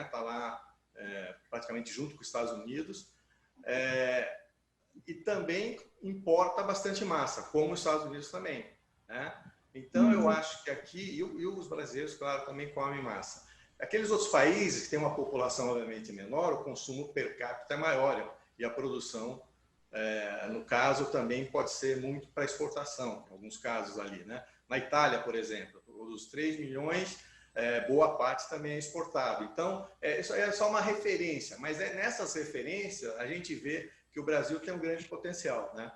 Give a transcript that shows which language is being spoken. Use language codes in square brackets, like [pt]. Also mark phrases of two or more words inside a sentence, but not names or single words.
[pt] Está lá praticamente junto com os Estados Unidos, e também importa bastante massa, como os Estados Unidos também, né? Então, eu acho que aqui, e os brasileiros, claro, também comem massa. Aqueles outros países que têm uma população, obviamente, menor, o consumo per capita é maior, e a produção, no caso, também pode ser muito para exportação, em alguns casos ali, né? Na Itália, por exemplo, dos 3 milhões, boa parte também é exportado. Então, isso é só uma referência, mas nessas referências a gente vê que o Brasil tem um grande potencial, né?